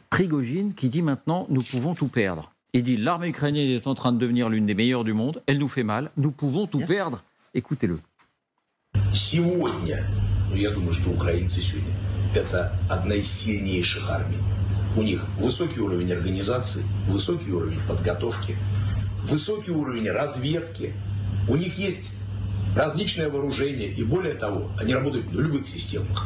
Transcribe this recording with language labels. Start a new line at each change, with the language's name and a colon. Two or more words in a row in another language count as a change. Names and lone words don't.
French: Prigojine qui dit maintenant nous pouvons tout perdre. Il dit l'armée ukrainienne est en train de devenir l'une des meilleures du monde, elle nous fait mal, nous pouvons tout perdre. Écoutez-le.
Russian: Сегодня, я думаю, что украинцы сегодня это одна из сильнейших армий. У них высокий уровень организации, высокий уровень подготовки, высокий уровень разведки. У них есть различное вооружение, и более того, они работают на любых системах.